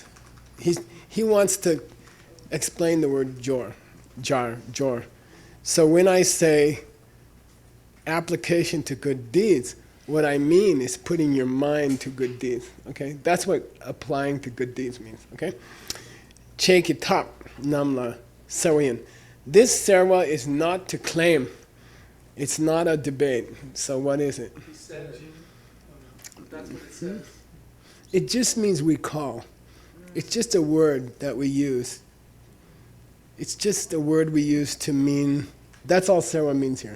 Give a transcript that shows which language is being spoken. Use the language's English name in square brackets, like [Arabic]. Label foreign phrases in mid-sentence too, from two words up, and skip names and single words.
[English] He wants to explain the word jor. So when I say application to good deeds, what I mean is putting your mind to good deeds, okay? That's what applying to good deeds means, okay? [Tibetan] Chekitap namla sawayan. [English] This serwa is not to claim. It's not a debate. So what is it? He said it. That's what it says. It just means we call. It's just a word that we use. It's just a word we use to mean, that's all serwa means here.